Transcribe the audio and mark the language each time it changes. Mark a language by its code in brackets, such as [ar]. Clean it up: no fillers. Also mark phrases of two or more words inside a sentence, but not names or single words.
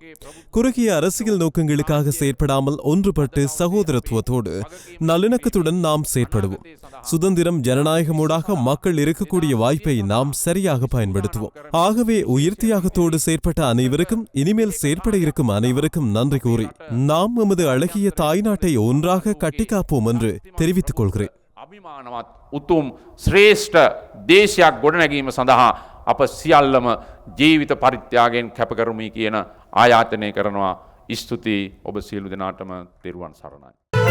[ta] குறுகிய அரசியல் நோக்கங்களுக்காக செயற்படாமல் ஒன்றுபட்டு சகோதரத்துவத்தோடு நல்லிணக்கத்துடன் நாம் செயற்படுவோம். சுதந்திரம், ஜனநாயகமூடாக மக்கள் இருக்கக்கூடிய வாய்ப்பை நாம் சரியாக பயன்படுத்துவோம். ஆகவே உயிர் தியாகத்தோடு செயற்பட்ட அனைவருக்கும், இனிமேல் செயற்பட இருக்கும் அனைவருக்கும் நன்றி கூறி நாம் எமது அழகிய தாய்நாட்டை ஒன்றாக கட்டிக்காப்போம் என்று தெரிவித்துக் கொள்கிறேன். [si] අභිමානවත් උතුම් ශ්‍රේෂ්ඨ දේශයක් ගොඩනැගීම සඳහා අප සියල්ලම ජීවිත පරිත්‍යාගයෙන් කැප කරමු කියන ආයාචනය කරනවා. ස්තුතියි ඔබ සියලු දෙනාටම තෙරුවන් සරණයි.